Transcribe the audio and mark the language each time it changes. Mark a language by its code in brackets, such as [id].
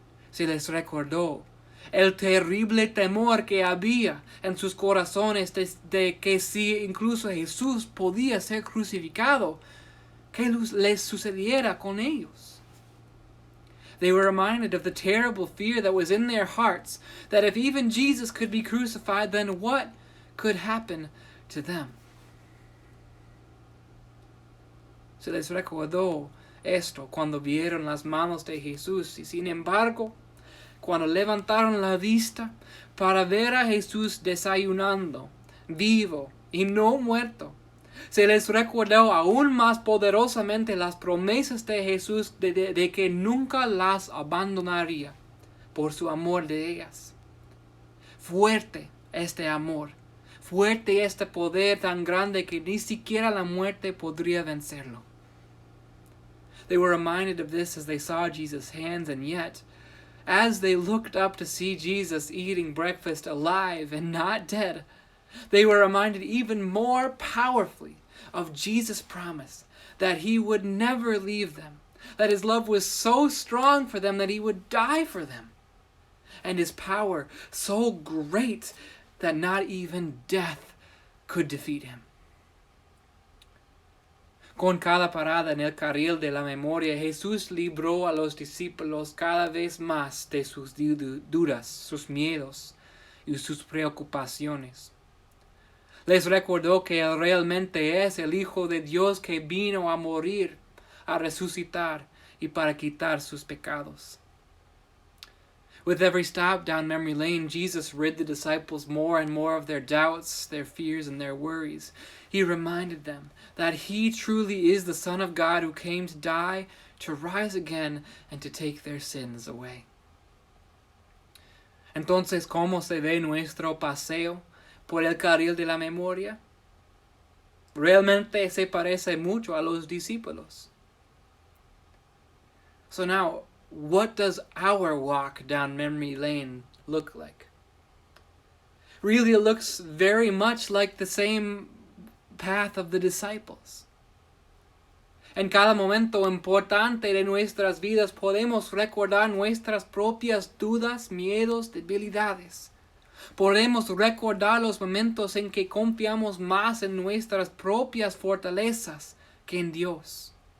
[es] Se les recordó el terrible temor que había en sus corazones de que si incluso Jesús podía ser crucificado, ¿qué les sucediera con ellos? [en] They were reminded of the terrible fear that was in their hearts, that if even Jesus could be crucified, then what could happen to them? [es] Se les recordó esto cuando vieron las manos de Jesús y sin embargo, cuando levantaron la vista para ver a Jesús desayunando, vivo y no muerto, se les recordó aún más poderosamente las promesas de Jesús de que nunca las abandonaría por su amor de ellas. Fuerte este amor, fuerte este poder tan grande que ni siquiera la muerte podría vencerlo. [en] They were reminded of this as they saw Jesus' hands, and yet, as they looked up to see Jesus eating breakfast alive and not dead, they were reminded even more powerfully of Jesus' promise that he would never leave them, that his love was so strong for them that he would die for them, and his power so great that not even death could defeat him. [es] Con cada parada en el carril de la memoria, Jesús libró a los discípulos cada vez más de sus dudas, sus miedos y sus preocupaciones. Les recordó que Él realmente es el Hijo de Dios que vino a morir, a resucitar y para quitar sus pecados. [en] With every stop down memory lane, Jesus rid the disciples more and more of their doubts, their fears, and their worries. He reminded them that He truly is the Son of God who came to die, to rise again, and to take their sins away. [es] Entonces, ¿cómo se ve nuestro paseo por el carril de la memoria? Realmente se parece mucho a los discípulos. [en] So now, what does our walk down memory lane look like? Really, it looks very much like the same path of the disciples. [es] En cada momento importante de nuestras vidas podemos recordar nuestras propias dudas, miedos, debilidades. Podemos recordar los momentos en que confiamos más en nuestras propias fortalezas que en Dios.